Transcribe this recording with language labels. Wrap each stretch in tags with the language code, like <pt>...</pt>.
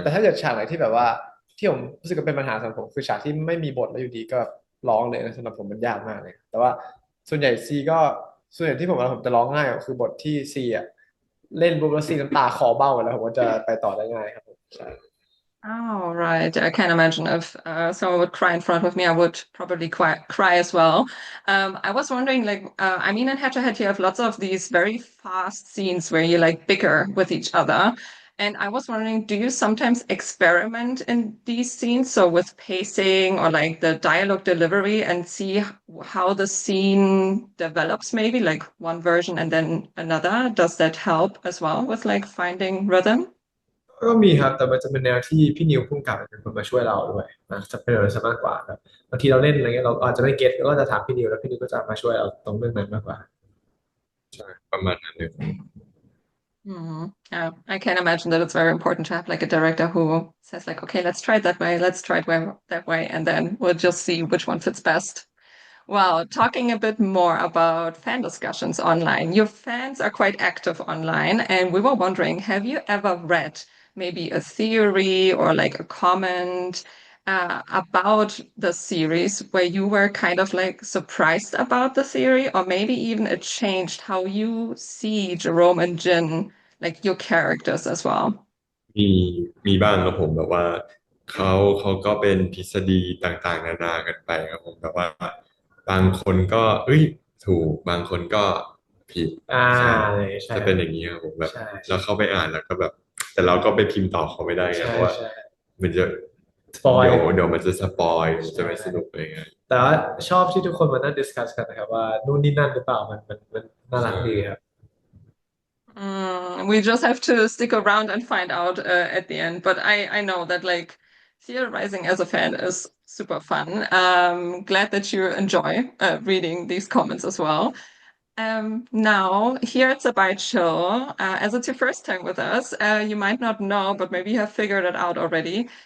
<th>แต่ถ้าเกิดฉากไหนที่แบบว่าที่ผมรู้สึกว่าเป็นปัญหาสำหรับผมคือฉากที่ไม่มีบทแล้วอยู่ดีก็ร้องเลยนะสำหรับผมมันยากมากเลยแต่ว่าส่วนใหญ่ซีก็ส่วนใหญ่ที่ผมจะร้องง่ายคือบทที่ซีอ่ะเล่นปุ๊บแล้วซีน้ำตาคลอเบ้าแล้วผมก็จะไปต่อได้ง่ายครับผมใช่</th> <en>Oh, right. I can imagine if someone would cry in front of me, I would probably cry as well. I was wondering, like, I mean, in Head to Head, you have lots of these very fast scenes where you like bicker with each other. And I was wondering, do you sometimes experiment in these scenes, so with pacing or like the dialogue delivery, and see how the scene develops, maybe like one version and then another? Does that help as well with like finding rhythm?</en> <th>ก็มีครับแต่มันจะเป็นแนวที่พี่นิวพุ่งกลับเป็นคนมาช่วยเราด้วยนะจะเป็นอะไรซะมากกว่าแบบบางทีเราเล่นอะไรเงี้ยเราอาจจะไม่เก็ตก็จะถามพี่นิวแล้วพี่นิวก็จะมาช่วยเราตรงเรื่องนั้นมากกว่า ใช่ประมาณนั้นเลย</th> <en>Yeah, I can imagine that it's very important to have like a director who says like, okay, let's try it that way, let's try it that way, and then we'll just see which one fits best. Well, talking a bit more about fan discussions online, your fans are quite active online, and we were wondering, have you ever read maybe a theory or like a comment about the series where you were kind of like surprised about the theory, or maybe even it changed how you see Jerome and Jin, like your characters as well?</en> <th>มีมีบ้างครับผมแบบว่าเขาเขาก็เป็นทฤษฎีต่างๆนานากันไปครับผมแบบว่าบางคนก็เอ้ยถูกบางคนก็ผิด ใช่ ใช่ จะเป็นอย่างนี้ครับผมแบบ ใช่ เราเข้าไปอ่านแล้วก็แบบ แต่เราก็ไปพิมพ์ต่อเขาไม่ได้ไง ใช่ เพราะว่า ใช่ มันจะ สปอย เดี๋ยวมันจะสปอยมันจะไม่สนุกเลยไง แต่ว่าชอบที่ทุกคนมานั่งดิสคัสกันนะครับว่านู่นนี่นั่นหรือเปล่ามันน่ารักดีครับ</th> <en>We just have to stick around and find out at the end. But I know that like theorizing as a fan is super fun. Glad that you enjoy reading these comments as well. Now, here at Sabai Chill, as it's your first time with us, you might not know, but maybe you have figured it out already.</en>